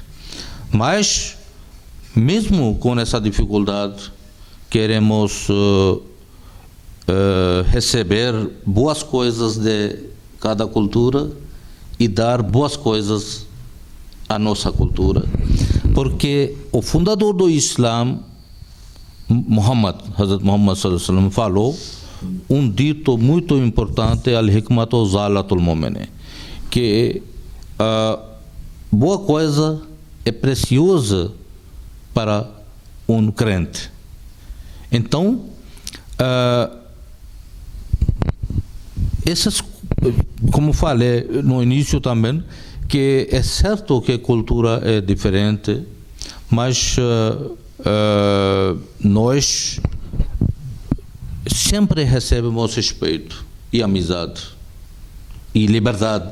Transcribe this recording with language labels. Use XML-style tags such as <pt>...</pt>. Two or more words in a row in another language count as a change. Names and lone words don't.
<pt>Mas, mesmo com essa dificuldade, queremos receber boas coisas de cada cultura e dar boas coisas à nossa cultura. Porque o fundador do Islã,</pt> <ar>حضرة محمد صلى الله عليه وسلم,</ar> <pt>falou um dito muito importante,</pt> <ar>الحكمة ضالة المؤمنين,</ar> <pt>que boa coisa é preciosa para um crente. Então, como falei no início também, que é certo que a cultura é diferente, mas nós sempre recebemos respeito e amizade e liberdade.</pt>